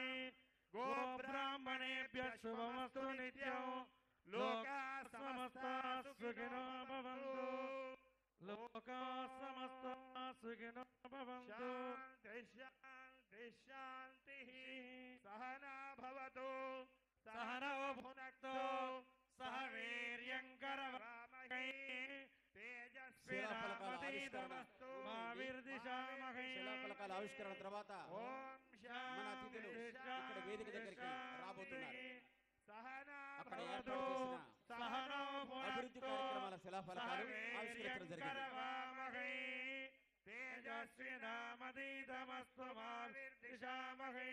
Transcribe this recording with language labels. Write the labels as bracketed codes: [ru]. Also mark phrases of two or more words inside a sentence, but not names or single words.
[sa] गोब्राह्मणेभ्यः शुभमस्तु नित्यं लोकाः समस्ताः सुखिनो भवन्तु लोकाः समस्ताः सुखिनो भवन्तु शान्तिः शान्तिः सहना भवतु सहनौ भुनक्तु सह वीर्यंकरवामहे तेजस्विनामतीतमस्तु मा विर्दिशामहे [te] శిలాఫలకాల ఆవిష్కరణ తర్వాత [sa] ఓం [te] మన అతిథులు ఇక్కడ వేదిక దగ్గరికి రాబోతున్నారు. [sa] సహనా [te] అక్కడ ఏర్పాటు చేసిన [sa] సహనో [te] అభివృద్ధి కార్యక్రమాన్ని శిలాఫలకాలు ఆవిష్కరించడం [sa] करवामहै तेजस्विनामदीतमस्तु मा विद्विषामहै.